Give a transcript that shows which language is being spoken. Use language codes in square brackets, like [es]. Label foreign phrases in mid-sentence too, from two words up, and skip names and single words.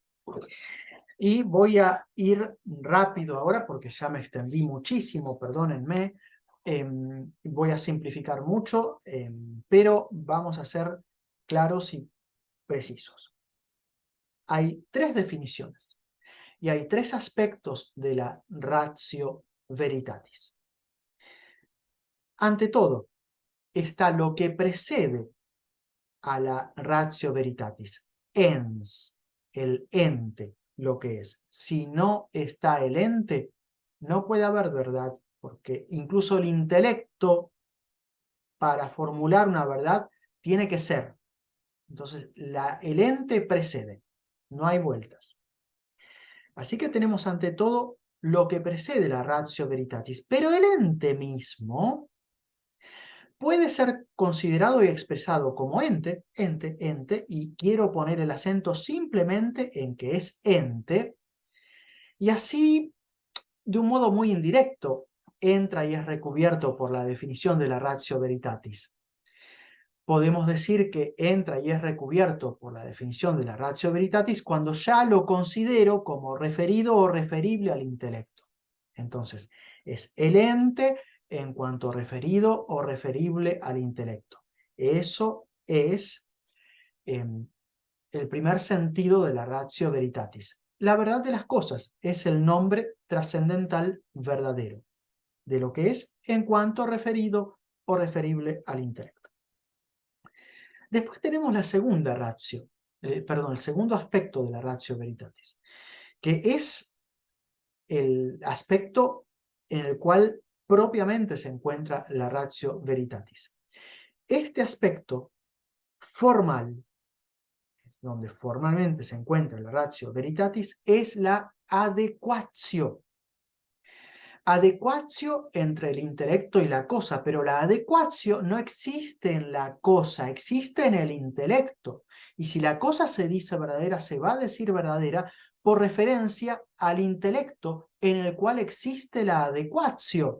[es] Y voy a ir rápido ahora porque ya me extendí muchísimo, perdónenme. Voy a simplificar mucho, pero vamos a ser claros y precisos. Hay tres definiciones y hay tres aspectos de la [la] ratio veritatis. [es] Ante todo, está lo que precede a la [la] ratio veritatis, [es] ens, el ente, lo que es. Si no está el ente, no puede haber verdad, porque incluso el intelecto, para formular una verdad, tiene que ser. Entonces, el ente precede, no hay vueltas. Así que tenemos ante todo lo que precede la [la] ratio veritatis, [es] pero el ente mismo puede ser considerado y expresado como ente, y quiero poner el acento simplemente en que es ente, y así, de un modo muy indirecto, entra y es recubierto por la definición de la [la] ratio veritatis. [es] Podemos decir que entra y es recubierto por la definición de la [la] ratio veritatis [es] cuando ya lo considero como referido o referible al intelecto. Entonces, es el ente en cuanto referido o referible al intelecto. Eso es el primer sentido de la [la] ratio veritatis. [es] La verdad de las cosas es el nombre trascendental verdadero de lo que es en cuanto referido o referible al intelecto. Después tenemos la segunda ratio, perdón, el segundo aspecto de la [la] ratio veritatis, [es] que es el aspecto en el cual propiamente se encuentra la [la] ratio veritatis. [es] Este aspecto formal, donde formalmente se encuentra la [la] ratio veritatis, [es] es la adequatio. Adequatio entre el intelecto y la cosa, pero la adequatio no existe en la cosa, existe en el intelecto. Y si la cosa se dice verdadera, se va a decir verdadera por referencia al intelecto en el cual existe la adequatio.